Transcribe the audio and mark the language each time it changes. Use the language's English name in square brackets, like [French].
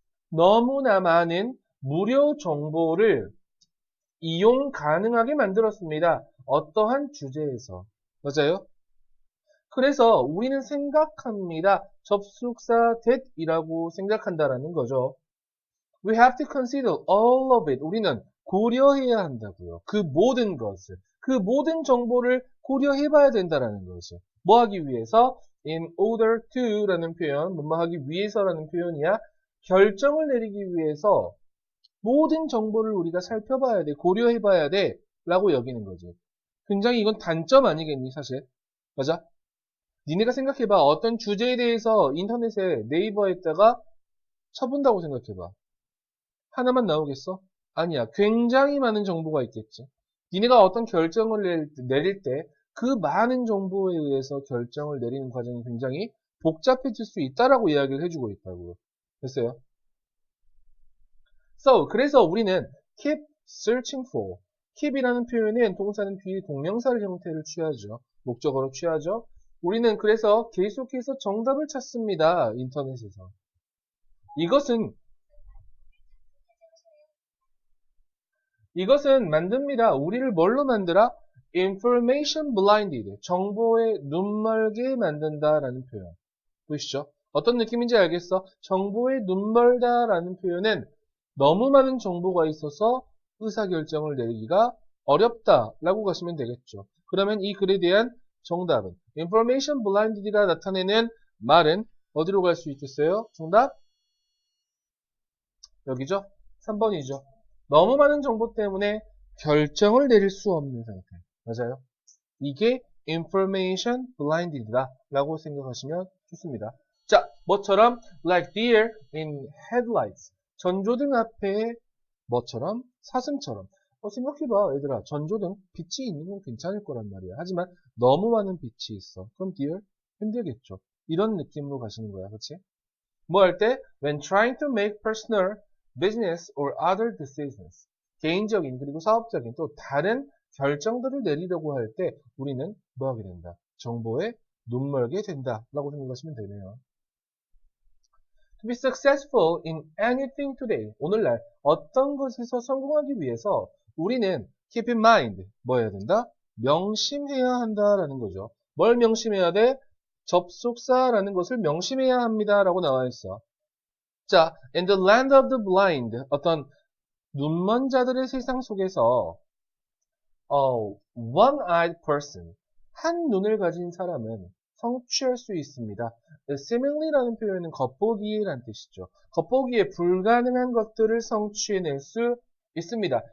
[Korean] 너무나 많은 무료 정보를 이용 가능하게 만들었습니다. 어떠한 주제에서. 맞아요? 그래서 우리는 생각합니다. 접속사 that이라고 생각한다라는 거죠. [English] We have to consider all of it. [Korean] 우리는 고려해야 한다고요. 그 모든 것을. 그 모든 정보를 고려해 봐야 된다라는 것을. 뭐 하기 위해서? In order to 라는 표현, 뭐뭐 하기 위해서라는 표현이야. 결정을 내리기 위해서 모든 정보를 우리가 살펴봐야 돼. 고려해 봐야 돼. 라고 여기는 거지. 굉장히 이건 단점 아니겠니, 사실? 맞아? 니네가 생각해봐. 어떤 주제에 대해서 인터넷에 네이버에다가 쳐본다고 생각해봐. 하나만 나오겠어? 아니야. 굉장히 많은 정보가 있겠지. 니네가 어떤 결정을 내릴 때 그 많은 정보에 의해서 결정을 내리는 과정이 굉장히 복잡해질 수 있다라고 이야기를 해주고 있다고요. 됐어요? So, 그래서 우리는 [English] keep searching for. [Korean] keep이라는 표현은 동사는 뒤에 동명사를 형태를 취하죠. 목적어로 취하죠. 우리는 그래서 계속해서 정답을 찾습니다. 인터넷에서. 이것은 만듭니다. 우리를 뭘로 만들어? [English] information blinded. [Korean] 정보에 눈멀게 만든다라는 표현. 보이시죠? 어떤 느낌인지 알겠어? 정보에 눈멀다라는 표현은 너무 많은 정보가 있어서 의사결정을 내리기가 어렵다라고 가시면 되겠죠. 그러면 이 글에 대한 정답은 [English] information blinded [Korean] 가 나타내는 말은 어디로 갈 수 있겠어요? 정답? 여기죠? 3번이죠. 너무 많은 정보 때문에 결정을 내릴 수 없는 상태. 맞아요? 이게 [English] information blinded [Korean] 다 라고 생각하시면 좋습니다. 자, 뭐처럼 [English] like deer in headlights. [Korean] 전조등 앞에 뭐처럼? 사슴처럼. 생각해봐, 얘들아. 전조등 빛이 있는 건 괜찮을 거란 말이야. 하지만 너무 많은 빛이 있어. 그럼 deer 힘들겠죠. 이런 느낌으로 가시는 거야, 그렇지? 뭐 할 때? [English] When trying to make personal, business or other decisions. [Korean] 개인적인 그리고 사업적인 또 다른 결정들을 내리려고 할 때 우리는 뭐 하게 된다? 정보에 눈멀게 된다 라고 생각하시면 되네요. [English] To be successful in anything today. [Korean] 오늘날 어떤 것에서 성공하기 위해서 우리는 [English] keep in mind. [Korean] 뭐 해야 된다? 명심해야 한다라는 거죠. 뭘 명심해야 돼? 접속사라는 것을 명심해야 합니다 라고 나와 있어. 자, [English] in the land of the blind. [Korean] 어떤 눈먼 자들의 세상 속에서 [English] one-eyed person. [Korean] 한 눈을 가진 사람은 성취할 수 있습니다. seemingly라는 표현은 겉보기라는 뜻이죠. 겉보기에 불가능한 것들을 성취해낼 수 있습니다.